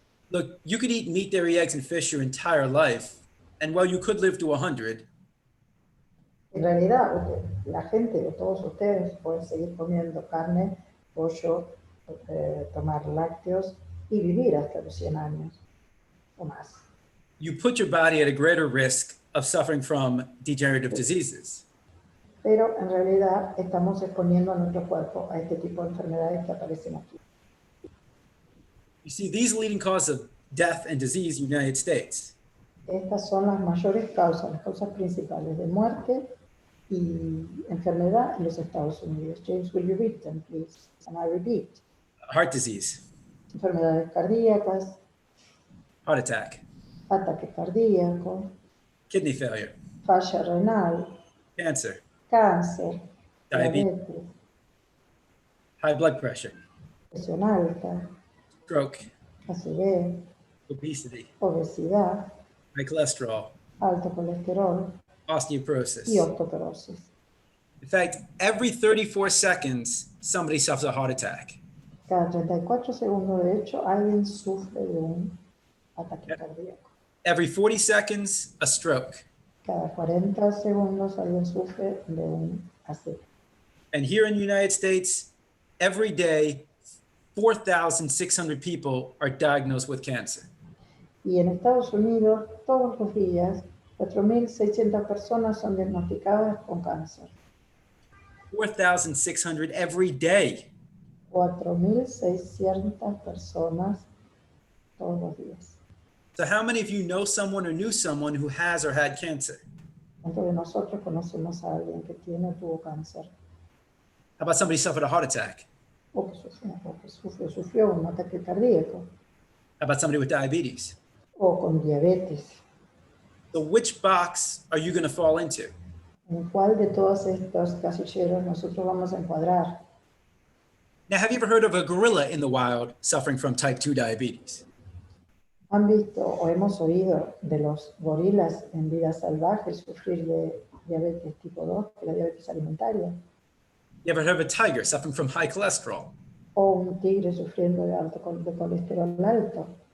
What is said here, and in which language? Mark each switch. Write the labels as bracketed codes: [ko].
[en] Look, you could eat meat, dairy, eggs, and fish your entire life, and while you could live to 100, [es] En realidad, la gente, todos ustedes, pueden seguir comiendo carne, pollo, tomar lácteos y vivir hasta los 100 años o más. [en] you put your body at a greater risk of suffering from degenerative diseases. [es] Pero en realidad estamos exponiendo a nuestro cuerpo a este tipo de enfermedades que aparecen aquí. [en] You see, these leading causes of death and disease in the United States. [es] Estas son las mayores causas, las causas principales de muerte y enfermedad en los Estados Unidos. [en] James, will you read them, please? And I repeat. Heart disease, [es] Enfermedades cardíacas, [en] heart attack, [es] ataque cardíaco, [en] kidney failure, [es] falla renal, [en] cancer, [es] cáncer, [en] diabetes, [es] diabetes, [en] high blood pressure, [es] presión alta, [en] stroke, [es] acidez, [en] obesity, [es] obesidad, [en] high cholesterol, [es] alto colesterol [en] osteoporosis. [es] y osteoporosis. [en] In fact, every 34 seconds, somebody suffers a heart attack. [es] Cada 34 segundos, de hecho, alguien sufre de un ataque cardíaco. [en] Every 40 seconds, a stroke. [es] Cada 40 segundos alguien sufre de un ACV. [en] And here in the United States, every day, 4,600 people are diagnosed with cancer. [es] Y en Estados Unidos, todos los días, 4.600 personas son diagnosticadas con cáncer. [en] 4,600 every day. [es] 4.600 personas todos los días. [en] So how many of you know someone or knew someone who has or had cancer? [es] ¿Cuántos de nosotros conocemos a alguien que tiene o tuvo cáncer? [en] How about somebody suffered a heart attack? [es] O que sufrió un ataque cardíaco? [en] How about somebody with diabetes? [es] O con diabetes. [en] So which box are you going to fall into? [es] ¿En cuál de todos estos casilleros nosotros vamos a encuadrar? [en] Now, have you ever heard of a gorilla in the wild suffering from type 2 diabetes? [es] ¿Han visto o hemos oído de los gorilas en vida salvaje sufrir de diabetes tipo 2, que la diabetes alimentaria? [en] You ever heard of a tiger suffering from high cholesterol? [es] ¿O un tigre sufriendo de colesterol alto?